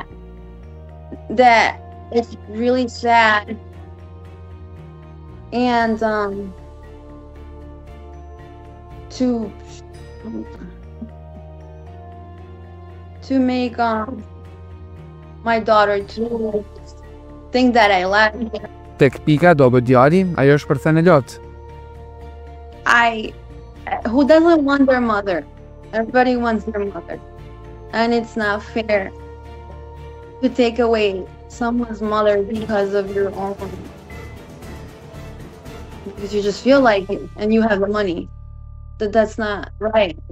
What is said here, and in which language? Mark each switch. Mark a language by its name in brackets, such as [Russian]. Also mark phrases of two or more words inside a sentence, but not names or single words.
[English] That it's really sad. And to make my daughter to think that I left her. [Albanian] Tek pika do bë djali, ajo shpërthen e lot. [English] Who doesn't want their mother? Everybody wants their mother. And it's not fair to take away someone's mother because of your own. Because you just feel like it and you have the money.